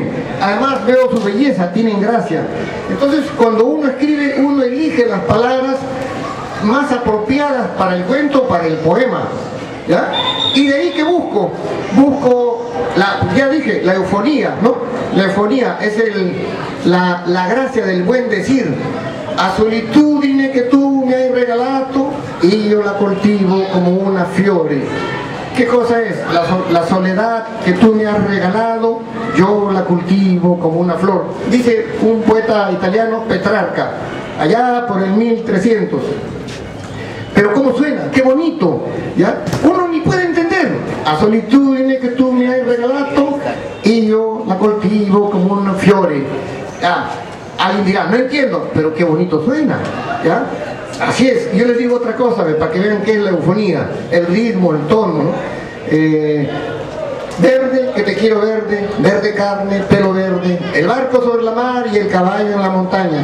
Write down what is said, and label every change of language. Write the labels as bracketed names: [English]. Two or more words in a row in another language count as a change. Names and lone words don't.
[Spanish] Además veo su belleza, tienen gracia. Entonces cuando uno escribe, uno elige las palabras más apropiadas para el cuento, para el poema, ¿ya? Y de ahí que busco ya dije, la eufonía, ¿no? La eufonía es la gracia del buen decir. [Italian] A solitudine che tu mi hai regalato, io la coltivo como una fiore. [Spanish] ¿Qué cosa es? La soledad que tú me has regalado, yo la cultivo como una flor. Dice un poeta italiano, Petrarca, allá por el 1300. Pero ¿cómo suena? ¡Qué bonito! ¿Ya? Uno ni puede entender. [Italian] A solitudine che tu mi hai regalato, io la coltivo como una fiore. [Spanish] ¿Ya? Alguien dirá, no entiendo, pero qué bonito suena, ¿ya? Así es. Yo les digo otra cosa, para que vean qué es la eufonía, el ritmo, el tono, ¿no? Verde, que te quiero verde, verde carne, pelo verde, el barco sobre la mar y el caballo en la montaña.